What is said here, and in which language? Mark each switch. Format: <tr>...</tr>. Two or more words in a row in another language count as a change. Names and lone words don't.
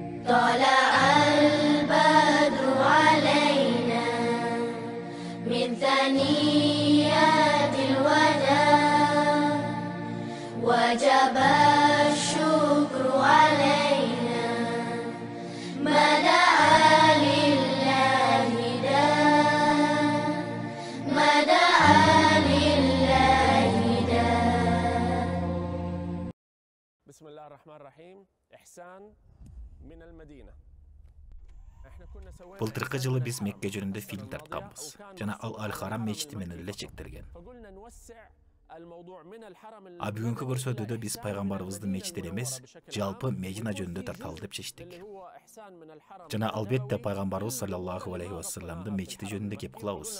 <ar>طلع البدر علينا من ثنيات الوداع وجب الشكر علينا ما دعا لله داع ما دعا لله داع. بسم الله الرحمن الرحيم. إحسان من المدينة.</ar> <ky>Былтыркы жылы биз Мекке жөнүндө фильм тартканбыз. Жана ал Аль-Харам мечити менен эле чектелген. А бүгүнкү көрсөтүүдө биз пайгамбарыбыздын мечити эмес, жалпы Медина жөнүндө тарталы деп чечтик. Жана албетте пайгамбарыбыз</ky> <ar>صلى الله عليه وسلم</ar> <ky>мечити жөнүндө кеп кылабыз.</ky>